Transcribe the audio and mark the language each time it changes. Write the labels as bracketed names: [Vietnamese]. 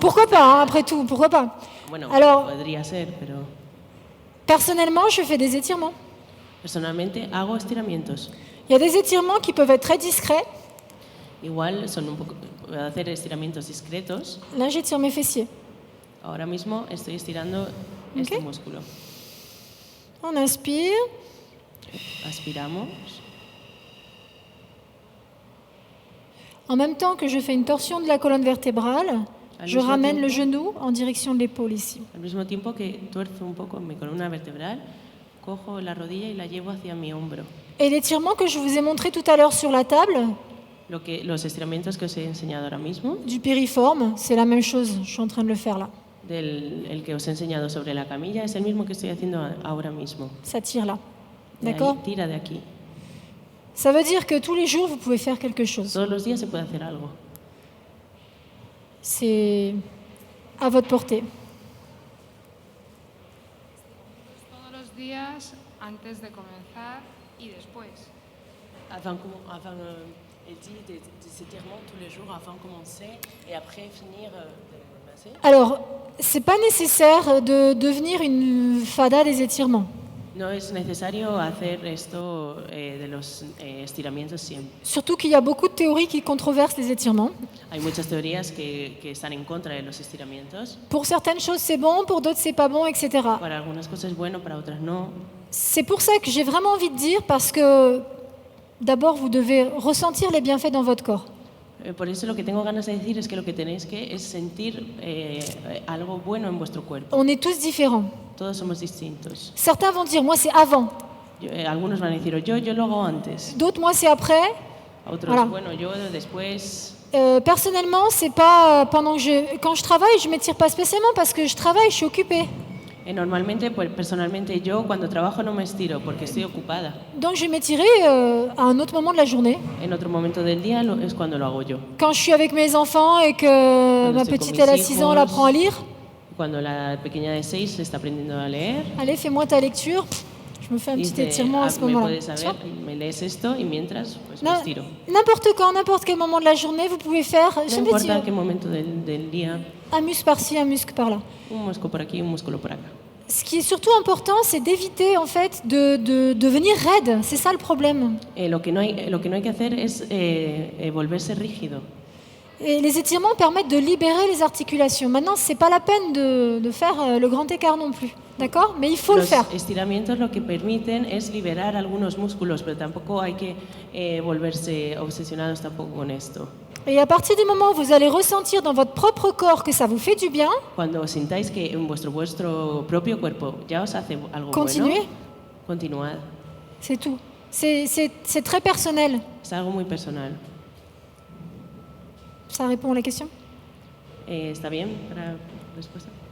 [French] Pourquoi pas, hein, après tout, pourquoi pas. [Spanish] Bueno, [French] Alors, [Spanish] podría ser, pero [French] personnellement, je fais des étirements. [Spanish] personalmente hago estiramientos. [French] Il y a des étirements qui peuvent être très discrets. [Spanish] Igual son un poco, puedo hacer estiramientos discretos. [French] Là, j'étire mes fessiers. [Spanish] Ahora mismo estoy estirando este músculo. [French] On inspire. [Spanish] Aspiramos. [French] En même temps que je fais une torsion de la colonne vertébrale, je [Spanish] mismo [French] ramène le [Spanish] tiempo. [French] genou en direction de l'épaule ici. [Spanish] Al mismo tiempo que tuerzo un poco mi columna vertebral, cojo la rodilla y la llevo hacia mi hombro. [French] Et l'étirement que je vous ai montré tout à l'heure sur la table, [Spanish] Los estiramientos que os he enseñado ahora mismo, [French] du piriforme, c'est la même chose. Je suis en train de le faire là. [Spanish] el que os he enseñado sobre la camilla, es el mismo que estoy haciendo ahora mismo. [French] Ça tire là. [Spanish] De ahí, [French] D'accord? [Spanish] tira de aquí. [French] Ça veut dire que tous les jours, vous pouvez faire quelque chose. [Spanish] Todos los días se puede hacer algo. [French] C'est à votre portée. [Spanish] Todos los días, antes de comenzar y después. [French] Avant elle dit des étirements tous les jours avant de commencer et après finir de masser. Alors, c'est pas nécessaire de devenir une fada des étirements. [Spanish] No es necesario hacer esto de los estiramientos siempre. [French] Surtout qu'il y a beaucoup de théories qui controversent les étirements. [Spanish] Hay muchas teorías que están en contra de los estiramientos. [French] Pour certaines choses, c'est bon, pour d'autres, c'est pas bon, etc. [Spanish] Para algunas cosas es bueno, para otras no. [French] C'est pour ça que j'ai vraiment envie de dire, parce que d'abord, vous devez ressentir les bienfaits dans votre corps. [Spanish] Por eso lo que tengo ganas de decir es que lo que tenéis que es sentir algo bueno en vuestro cuerpo. [French] On est tous différents. [Spanish] Todos somos distintos. [French] Certains vont dire, moi, c'est avant. [Spanish] Algunos van a decir, yo lo hago antes. [French] D'autres, moi, c'est après. [Spanish] Otros, [French] Voilà. [Spanish] bueno, yo después. [French] Personnellement, c'est pas quand je travaille, je m'étire pas spécialement parce que je travaille, je suis occupée. [Spanish] Normalmente, pues, personalmente, yo cuando trabajo no me estiro porque estoy ocupada. [French] Donc, je vais m'étirer à un autre moment de la journée. [Spanish] En otro momento del día es cuando lo hago yo. [French] Quand je suis avec mes enfants et que ma [Spanish] estoy [French] petite, [Spanish] con [French] elle a [Spanish] mis [French] 6 ans, elle [Spanish] hijos. [French] apprend à lire. [Spanish] Cuando la pequeña de 6 está aprendiendo a leer, [French] Allez, fais-moi ta lecture. Je me fais un petit [Spanish] dice, [French] étirement à ce [Spanish] me [French] moment-là. [Spanish] puedes saber, me lees esto y mientras pues me Na- estiro. [French] N'importe quand, n'importe quel moment de la journée, vous pouvez faire [Spanish] No [French] je [Spanish] importa [French] m'étire. [Spanish] qué momento del día, [French] Un muscle par-ci, un muscle par-là. [Spanish] un músculo por aquí, un músculo por acá. [French] Ce qui est surtout important, c'est d'éviter en fait de devenir raide. C'est ça le problème. [Spanish] Lo que no hay que hacer es volverse rígido. [French] Et les étirements permettent de libérer les articulations. Maintenant, c'est pas la peine de faire le grand écart non plus, d'accord? Mais il faut le faire. [Spanish] Los estiramientos lo que permiten es liberar algunos músculos, pero tampoco hay que volverse obsesionados tampoco con esto. [French] Et à partir du moment où vous allez ressentir dans votre propre corps que ça vous fait du bien, [Spanish] Cuando sintáis que en vuestro propio cuerpo ya os hace algo [French] continuez. [Spanish] bueno, continuad. [French] C'est tout. C'est très personnel. [Spanish] Es algo muy personal. [French] Ça répond à la question? [Spanish] ¿Está bien para la respuesta?